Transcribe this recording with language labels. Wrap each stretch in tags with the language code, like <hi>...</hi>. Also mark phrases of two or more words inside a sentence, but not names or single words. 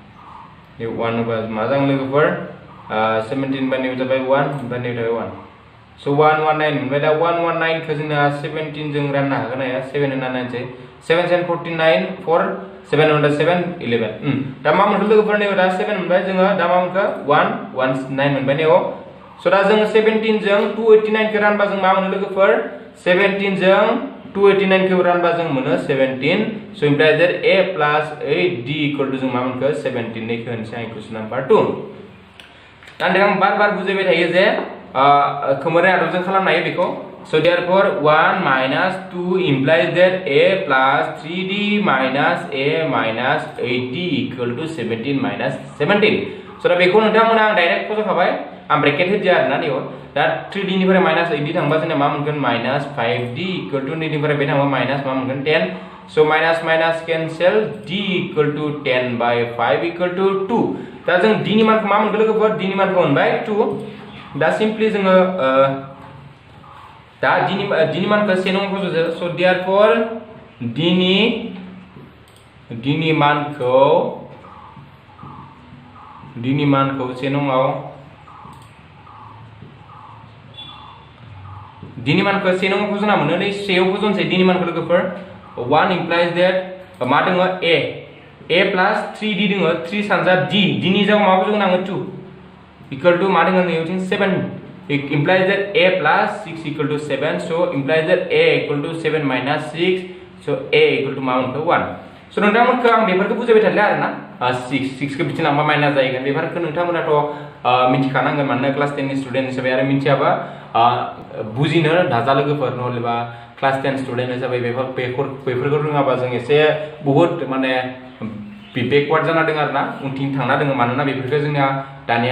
<brx>ये 1 होबा मा जागोन लोगोफोर 17 बाय निउ जाबाय 1 ओमफ्राय निउ जाबाय 1 So 119 मोनबाय दा 119 खौ जोंना 17 जों राननो हागोन हाया 7 होनना नायनोसै 7 7 49 4 7 1 7 11 दा मा मोनखो लोगोफोर नै दा 7 मोनबाय जोङो दा मा मोनखो 119 मोनबाय नै so दा जों 17 जों 289 खौ रानबा जों मा मोनो लोगोफोर 17 जों 289 खौ रानबा जों मोनो 17</brx> <en>so implies that a plus 8d equal to</en> <brx>जों मा मोनखो 17 नै खौ होनसै आं</brx> <en>question number</en> <brx>2 दा आं बार बुजायबाय थायो जे खोमोरनाय आदबजों खालामनो हायो बेखौ</brx> <en>so therefore 1 minus 2 implies that a plus 3d minus a minus 8d equal to 17 minus 17 so</en> <brx>दा बेखौ नोंथांमोना आं डाइरेक्ट फज'खाबाय आं ब्रेकेट होदिया आरोना नैयाव दा 3d निफ्राय माइनास 8d थांबा जोंना मा मोनगोन माइनास 5d</brx> <en>equal to</en> <brx>नैनिफ्राय बे थांबा माइनास मा मोनगोन 10 so माइनास माइनास कैंसिल</brx> <en>d equal to 10 by 5 equal to 2</en> <brx>दा जों d नि मानखौ मा मोनगोन लोगोफोर d नि मानखौ मोनबाय 2 दा सिम्पली जोङो दा d नि मानखौ 1 नङा फज'दो</brx> <en>so therefore</en> <brx>d नि मानखौ 1 नङाव d नि मानखौ 1 नङाव फजना मोनो नै 3 आव फजनसै d नि मानखौ लोगोफोर</brx> <en>1 implies that</en> <brx>मा दङ</brx> <en>a plus 3d</en> <brx>दङ 3 सानजा d नि जायगायाव मा फजगोन आङो</brx> <en>2 equal to</en> <brx>मा दङ नैथिं 7</brx> <en>it implies that a plus 6 equal to 7 so implies that a equal to 7 minus 6 so a equal to</en> <brx>मा मोनखो 1 so नोंथांमोनखौ आं बेफोरखौ बुजायबाय थादों आरोना 6 खौ बिथिं लांबा माइनास जाहैगोन बेफोरखौ नोंथांमोनाथ' मिथिखानांगोन मानोना क्लास 10 नि स्टुडेन्ट हिसाबै आरो मिथियाबा बुजिनो नाजा लोगोफोर नहलेबा</brx> <en>class 10 student</en> <brx>हिसाबै बेफोरखौ रोङाबा जों एसे बहुत माने बेकवार्ड जाना दङ आरोना उनथिं थांना दङ मानोना बेफोरखौ जोंना दानिया</brx>